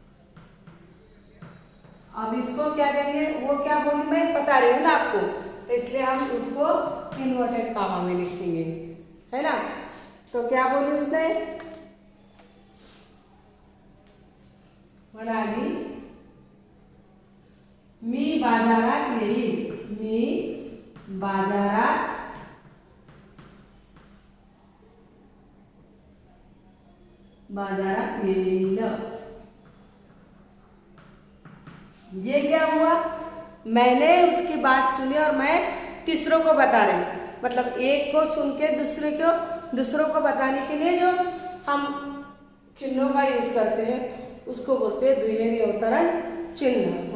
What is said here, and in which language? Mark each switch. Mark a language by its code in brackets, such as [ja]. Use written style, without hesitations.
[hi] अब इसको क्या देंगे, वो क्या बोली मैं बता रही हूँ ना आपको, तो इसलिए हम उसको इन्वर्टेड कॉमा में लिखेंगे, है ना. तो क्या बोली उसने, [mr] म्हणाली मी बाजारात येईल, मी बाजारात येईल. [hi] ये क्या हुआ, मैंने उसकी बात सुनी और मैं तीसरों को बता रही हूँ. मतलब एक को सुन के दूसरों को बताने के लिए जो हम चिन्हों का यूज करते हैं उसको बोलते हैं दुहेरी अवतरण चिन्ह.